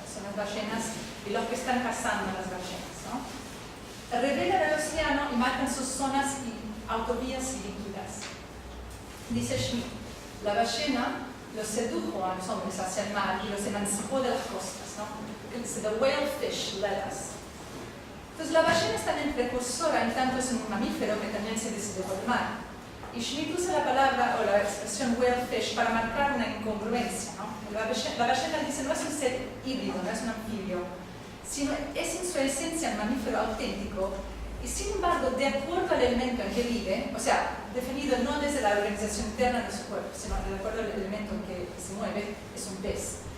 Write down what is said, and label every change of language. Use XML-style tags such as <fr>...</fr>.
<es>Son las ballenas y los que están cazando a las ballenas, ¿no? Revelan el océano y marcan sus zonas y autovías líquidas. Dice Schmitt, la ballena los sedujo a los hombres hacia el mar y los emancipó de las costas, ¿no? Dice,</es> <en>the whale fish led us.</en> <es>Entonces la ballena es también precursora, en tanto es un mamífero que también se decide por el mar. Y Schmitt usa la palabra o la expresión whale fish para marcar una incongruencia, ¿no? La ballena dice no es un ser híbrido, no es un anfibio, sino es en su esencia un mamífero auténtico y sin embargo, de acuerdo al elemento en que vive, o sea, definido no desde la organización interna de su cuerpo, sino de acuerdo al elemento en que se mueve, es un pez.</es>